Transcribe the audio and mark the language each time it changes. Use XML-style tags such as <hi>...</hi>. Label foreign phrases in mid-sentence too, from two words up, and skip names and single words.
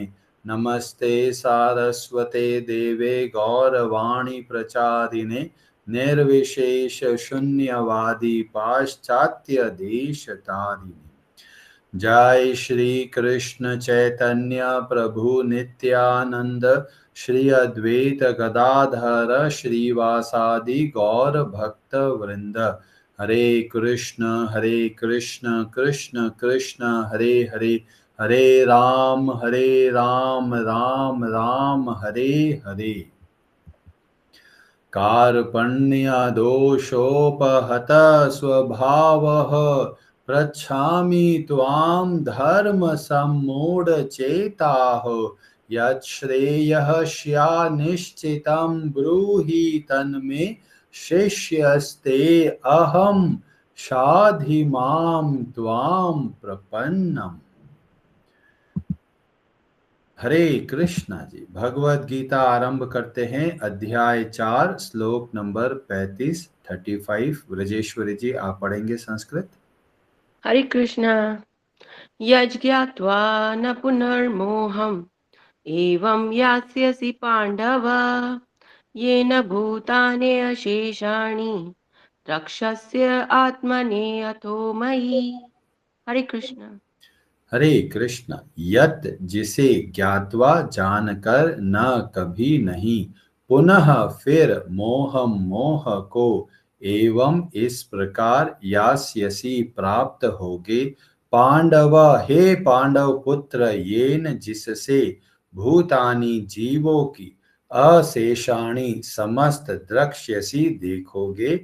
<sa>नमस्ते सारस्वते देवे गौरवाणी प्रचारिणे निर्विशेष शून्यवादी पाश्चात्य देश तारिणे। जय श्री कृष्ण चैतन्य प्रभु नित्यानंद श्री अद्वैत गदाधर श्रीवासादि गौर भक्त वृंद। हरे कृष्ण कृष्ण कृष्ण हरे हरे, हरे राम राम राम हरे हरे। कार्पण्य दोषोपहत स्वभावः पृच्छामि त्वां धर्म सम्मूढचेताः। यच्छ्रेयः स्यान्निश्चितं ब्रूहि तन्मे शिष्यस्ते अहं शाधि मां त्वां प्रपन्नम्।</sa> <hi>हरे कृष्णा जी। भगवद गीता आरंभ करते हैं। अध्याय 4 श्लोक नंबर 35 ब्रजेश्वरी जी आप पढ़ेंगे संस्कृत। हरे कृष्णा।</hi> <sa>यज्ञात्वा न पुनर्मोहम् एवं यास्यसि पांडव येन भूतानि अशेषाणि रक्षस्य आत्मने अथो मयि।</sa> <hi>हरे कृष्णा। हरे कृष्ण। यत जिसे ज्ञात्वा जानकर न कभी नहीं, पुनः फिर मोह को एवं इस प्रकार यास्यसि प्राप्त होगे। पांडव हे पांडव पुत्र, येन जिससे भूतानि जीवों की अशेषाणि समस्त द्रक्ष्यसि देखोगे।</hi>